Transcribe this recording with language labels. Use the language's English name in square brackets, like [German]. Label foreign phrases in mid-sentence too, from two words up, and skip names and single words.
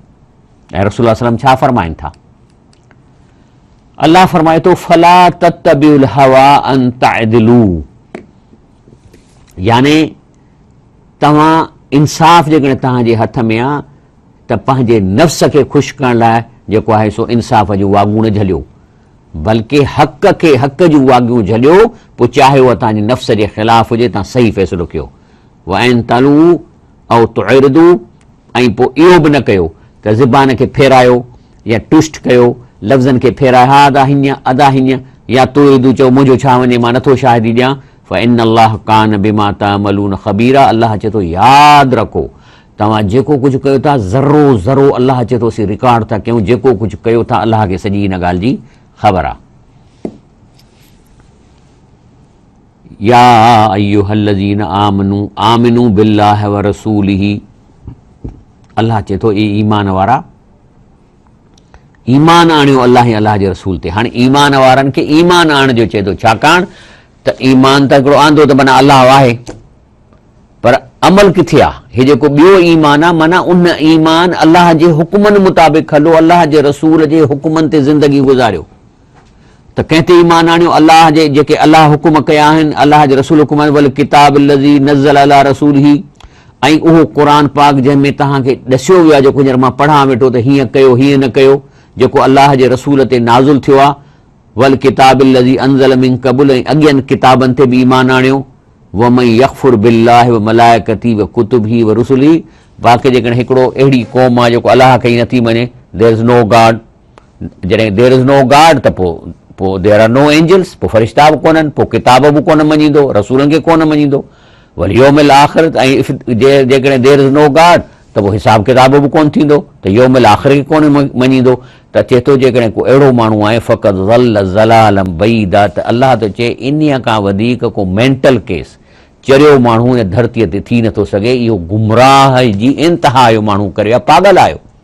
[Sindhi] ऐं रसूल सल्लम छा फरमाइनि था, अलाह फरमाए थो [Arabic] فلا تتبعوا الهوى أن تعدلوا, [Sindhi] याने तव्हां इंसाफ़ जेकॾहिं तव्हांजे हथ में आहे त पंहिंजे नफ़्स खे ख़ुशि करण लाइ जेको आहे सो इंसाफ़ जूं वाॻूं न झलियो, बल्कि हक़ जूं वाॻियूं झलियो, पोइ चाहे उहा तव्हांजे नफ़्स जे ख़िलाफ़ हुजे, तव्हां सही फ़ैसिलो कयो। [Arabic] وإن تلووا [Sindhi] ऐं तुइरदू, ऐं पोइ इहो बि न कयो त ज़ुबान खे फेरायो या टुस्ट कयो, लफ़्ज़नि खे फेराए हा अदा हीअं या तुइरदू चओ मुंहिंजो छा वञे, मां नथो शाहिदी ॾियां। [Arabic] فإن الله كان بما تعملون خبيرا, [Sindhi] अल्लाह चए थो यादि रखो तव्हां जेको कुझु कयो था ज़रो ज़रो अल्लाह चए थो असीं रिकॉर्ड था कयूं, जेको कुझु कयो था अल्लाह खे सॼी हिन ॻाल्हि जी ख़बर आहे। [Arabic] يا أيها الذين آمنوا بالله ورسوله, [Sindhi] अल्लाह चए थो ई ईमान वारा ईमान आणियो अल्लाह ऐं अल्लाह जे रसूल ते। हाणे ईमान वारनि खे ईमान आणण जो चए थो, छाकाणि त ईमान त हिकिड़ो आंदो त माना अल्लाह आहे, पर अमल किथे आहे, हे जेको ॿियो ईमान आहे माना उन ईमान अल्लाह जे हुकुमनि मुताबिक़ हलो, अल्लाह जे रसूल जे हुकुमनि ते ज़िंदगी गुज़ारियो, त कंहिं ते ईमान आणियो अलाह जे जेके अलाह हुकुम कया आहिनि, अलाह जे रसूल हुकुम [Arabic] والكتاب الذي نزل على رسوله, [Sindhi] ऐं उहो क़ुर पाक जंहिंमें तव्हांखे ॾसियो वियो आहे, जेको हींअर मां पढ़ां वेठो त हीअं कयो हीअं न कयो, जेको अलाह जे रसूल ते नाज़ुल थियो आहे, [Arabic] वल الكتاب الذي أنزل من قبل, [Sindhi] ऐं अॻियनि किताबनि ते बि ईमान आणियो, [Arabic] ومن يكفر بالله وملائكته وكتبه ورسله, [Sindhi] बाक़ी जेकॾहिं हिकिड़ो अहिड़ी क़ौम आहे जेको अलाह खे ई नथी मञे, [English] There is no God, जॾहिं there is no God [Sindhi] त पोइ [English] there are no angels, [Sindhi] पोइ फ़रिश्ता बि कोन्हनि, पोइ किताब बि कोन मञींदो, रसूलनि खे कोन मञींदो, वरी [Arabic] اليوم الآخر, [Sindhi] ऐं जेकॾहिं [English] there is no God [Sindhi] त पोइ हिसाब किताब बि कोन थींदो, त [Arabic] اليوم الآخر [Sindhi] खे कोन मञींदो, त चए थो जेकॾहिं को अहिड़ो माण्हू आहे फ़क़त [Arabic] ضل ضلالا بعيدا, [Sindhi] त अलाह थो चए इन्हीअ खां वधीक को [English] mental case [Sindhi] चरियो माण्हू हिन धरतीअ ते थी नथो सघे, इहो गुमराह जी इंतिहा जो माण्हू करे आहे, पागल आयो।